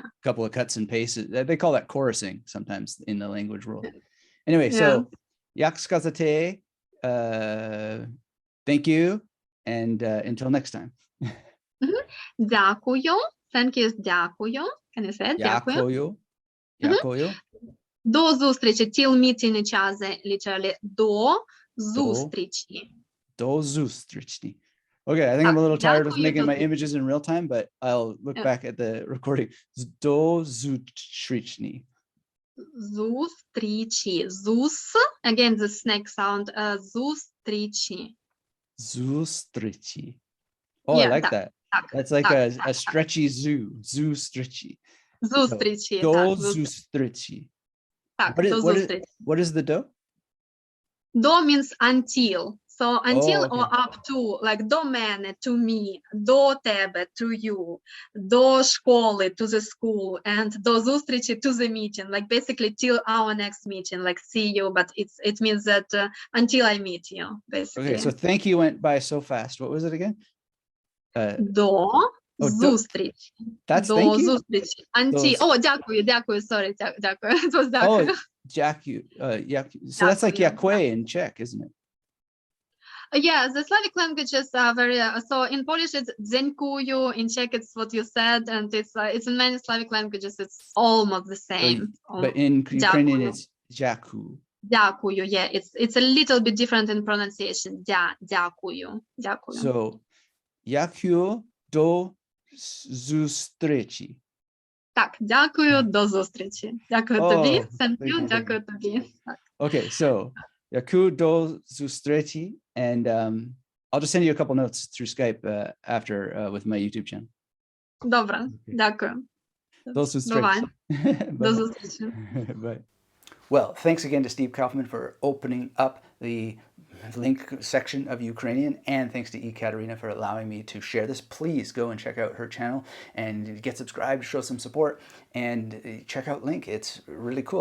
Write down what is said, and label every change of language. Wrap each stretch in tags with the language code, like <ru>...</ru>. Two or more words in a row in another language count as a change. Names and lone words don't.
<en>couple of cuts and pastes. They call that chorusing sometimes in the language world. Anyway, so</en> <uk>як сказати,</uk> <en>thank you, and until next time. Дякую. Thank you is дякую. Can you say it?</en> <uk>Дякую. Дякую. До зустрічі.</uk> <en>Till meeting each other, literally.</en> <uk>До зустрічі. До зустрічі.</uk> <en>Okay, I think I'm a little tired of making my images in real time, but I'll look back at the recording.</en> <uk>До зустрічі. Зустрічі. Зус.</uk> <en>Again, the snake sound.</en> <uk>Зустрічі. Зустрічі.</uk> <en>Oh, I like that. That's like a stretchy zoo.</en> <uk>Зустрічі. Зустрічі. До зустрічі.</uk> <en>What is the do? Do means until. So until or up to, like</en> <uk>до мене,</uk> <en>to me,</en> <uk>до тебе,</uk> <en>to you,</en> <uk>до школи,</uk> <en>to the school, and</en> <uk>до зустрічі,</uk> <en>to the meeting, like basically till our next meeting, like see you, but it means that until I meet you, basically. Okay, so thank you went by so fast. What was it again?</en> <uk>До зустрічі.</uk> <en>That's</en> <uk>до</uk> <en>thank you? зустрічі. Until, дякую, sorry, дякую. It was дякую.</en> <uk>Дякую.</uk> <en>So that's like дякую in Czech, isn't it? Yeah, the Slavic languages are very, so in Polish it's dziękuję, in Czech it's what you said, and it's in many Slavic languages it's almost the same. But in Ukrainian it's дякую.</en> <uk>Дякую,</uk> <en>yeah, it's a little bit different in pronunciation.</en> <uk>Дякую. So, дякую до зустрічі. Так, дякую, до зустрічі. Дякую тобі,</uk> <en>thank you,</en> <uk>дякую тобі.</uk> <en>Okay, so</en> <uk>дякую до зустрічі,</uk> <en>and I'll just send you a couple notes through Skype after with my YouTube channel.</en> <uk>Добре, дякую. До зустрічі. До зустрічі.</uk> <en>Bye. Well, thanks again to Steve Kaufman for opening up the Lingq section of Ukrainian, and thanks to Ekterina for allowing me to share this. Please go and check out her channel and get subscribed, show some support, and check out Lingq. It's really cool.</en>